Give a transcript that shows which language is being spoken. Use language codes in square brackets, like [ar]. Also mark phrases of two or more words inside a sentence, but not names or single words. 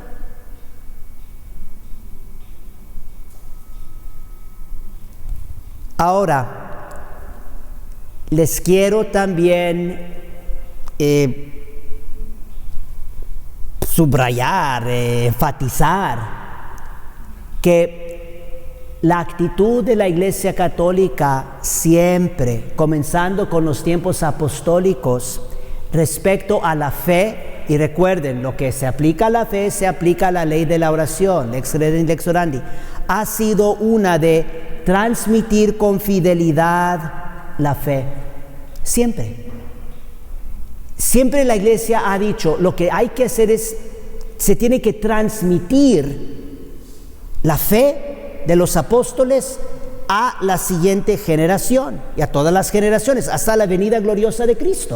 [es] Ahora, les quiero también subrayar, enfatizar que la actitud de la Iglesia Católica siempre, comenzando con los tiempos apostólicos, respecto a la fe, y recuerden, lo que se aplica a la fe, se aplica a la ley de la oración, [la] lex credendi, lex orandi, [es] ha sido una de transmitir con fidelidad la fe. Siempre. Siempre la Iglesia ha dicho, lo que hay que hacer es, se tiene que transmitir la fe de los apóstoles a la siguiente generación y a todas las generaciones hasta la venida gloriosa de Cristo.